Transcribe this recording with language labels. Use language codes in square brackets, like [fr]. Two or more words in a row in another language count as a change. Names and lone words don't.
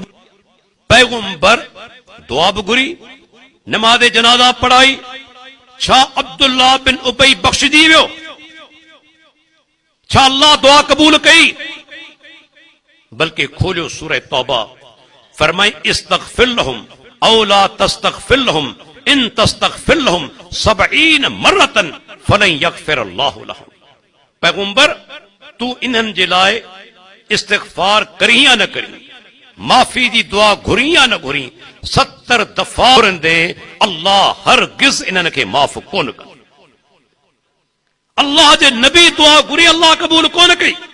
[sd] पैगंबर दुआ बि घुरी, नमाज़ जनाज़ा पढ़ाई। छा अब्दुल्लाह बिन उबई बख्शजी वियो? छा अल्लाह दुआ कबूल कई? बल्कि खोलियो सूरह तौबा, फरमाई [ar] استغفر لهم أو لا تستغفر لهم إن تستغفر لهم 70 مرة فلن يغفر الله لهم. [sd] पैगंबर तू इन्हनि जे लाइ इस्तिग़फार करी या न करी, माफ़ी जी दुआ घुरी या न घुरी, 70 दफ़ा घुरंदे अल्लाह हरगिज़ इन्हनि खे माफ़ कोन कंदो। अल्लाह जे नबी दुआ घुरी, अल्लाह क़बूल कोन कई।